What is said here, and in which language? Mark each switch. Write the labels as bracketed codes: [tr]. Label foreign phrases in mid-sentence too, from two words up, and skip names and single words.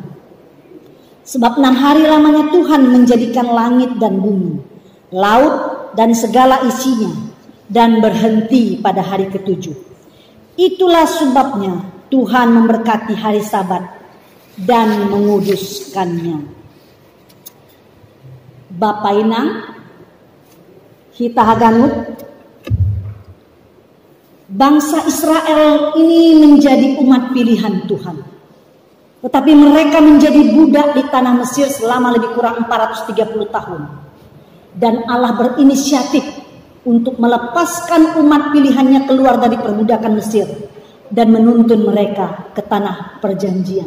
[id] Sebab 6 hari lamanya Tuhan menjadikan langit dan bumi, laut dan segala isinya, dan berhenti pada hari ke-7. Itulah sebabnya Tuhan memberkati hari Sabat dan menguduskannya. Bapa inang, kita haganut, bangsa Israel ini menjadi umat pilihan Tuhan. Tetapi mereka menjadi budak di tanah Mesir selama lebih kurang 430 tahun. Dan Allah berinisiatif untuk melepaskan umat pilihannya keluar dari perbudakan Mesir dan menuntun mereka ke tanah perjanjian.